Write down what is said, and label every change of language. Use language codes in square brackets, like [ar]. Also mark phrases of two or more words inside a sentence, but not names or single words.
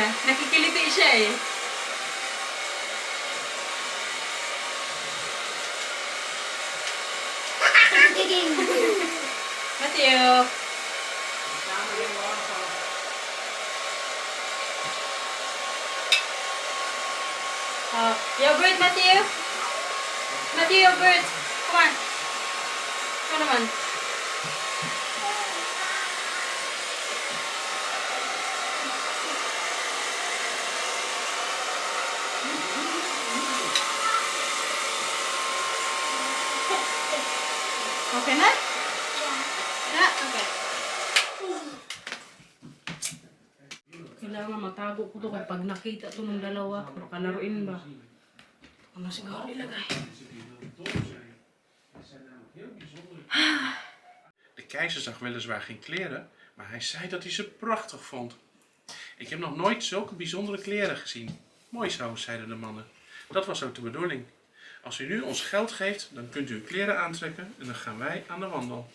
[tl] Nakikiliti siya eh. Matthew. Yogurt, Matthew. Matthew, [en] yogurt. Come on. [tl] Ito naman. Okay na? Na? Okay. Kailangan matago ko to kapag nakita to ng dalawa. Baka naruin ba? Ano siguro ilagay? [nl] De keizer zag weliswaar geen kleren, maar hij zei dat hij ze prachtig vond. Ik heb nog nooit zulke bijzondere kleren gezien. Mooi zo, zeiden de mannen. Dat was ook de bedoeling. Als u nu ons geld geeft, dan kunt u uw kleren aantrekken en dan gaan wij aan de wandel.